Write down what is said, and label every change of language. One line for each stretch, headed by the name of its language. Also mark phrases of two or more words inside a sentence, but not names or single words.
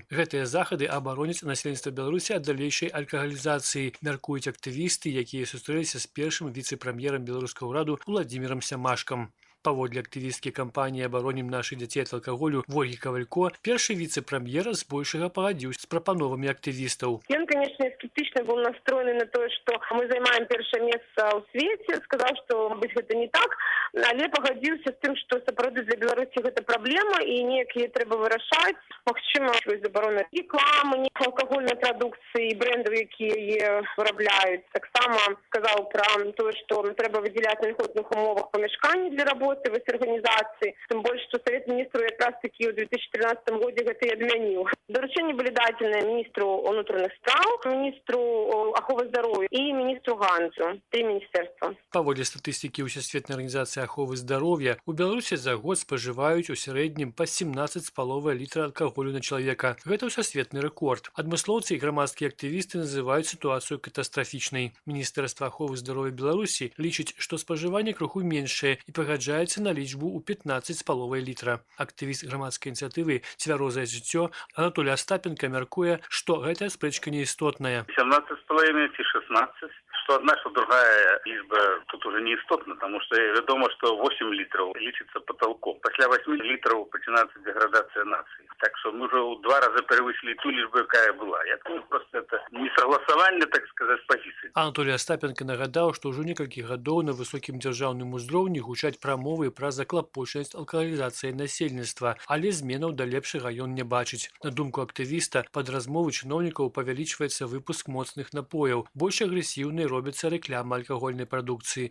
Belarusian: Гэтыя захады абароняць насельніцтва Беларусі ад далейшай алкагалізацыі, мяркуюць актывісты, якія сустрэліся з першым віцэ-прэм'ерам беларускага ўраду Уладзімірам Сямашкам. Паводле актывісткі кампаніі «Абаронім нашых дзяцей ад алкаголю» Вольгі Кавалько, першы віцэ-прэм'ер збольшага пагадзіўся з прапановамі актывістаў. Ён,
Russian: конечно, скептично был настроены на то, что мы займаем
Belarusian: першае месца ў свеце, сказаў, што, мабыць, гэта не так, але пагадзіўся з тым, што сапраўды для Беларусі гэта праблема і неяк яе трэба вырашаць. Магчыма, забарона рэкламы, алкагольнай прадукцыі, брэндаў, якія яе вырабляюць. Таксама сказаў пра тое, што трэба выдзяляць на льготных умовах памяшканні для работы
Russian: в организации, тем больше, что Совет министров как раз таки в 2013 году это и отменил. Доручения были даны министру внутренних справ, министру оховы здоровья и министру Ганзу. 3 министерства.
Belarusian: Паводле статыстыкі Всесветнай арганізацыі аховы здароўя, у Беларусі за год спажываюць у сярэднім па 17,5 літра алкаголю на чалавека. Гэта ўсесветны рэкорд. Адмыслоўцы і грамадскія актывісты называюць сітуацыю катастрафічнай. Міністэрства аховы здароўя Беларусі лічыць, што спажыванне крыху меншае і пагаджаецца на лічбу ў 15,5 літра. Актывіст грамадскай ініцыятывы «Цвярозае жыццё» Анатолій Остапенко мяркуе, што гэтая спрэчка неістотная. 17,5 ці 16.
Russian: Что одна, что другая лишба тут уже не істотна, потому что вядома, что 8 литров лічится потолком. После 8 литров начинается деградация нации. Так что мы уже в 2 раза превысили ту лишбу, какая была. Я думаю, просто это несогласование, так сказать, позиций.
Belarusian: Анатолій Остапенко нагадаў, што ўжо некалькі гадоў на высокім дзяржаўным узроўні гучаць прамовы пра заклапочанасць алкагалізацыі насельніцтва, але зменаў да лепшага ён не бачыць. На думку актывіста, пад размовы чыноўнікаў павялічваецца выпуск моцных напояў, больш агрэсіўнай робіцца рэклама алкагольнай прадукцыі.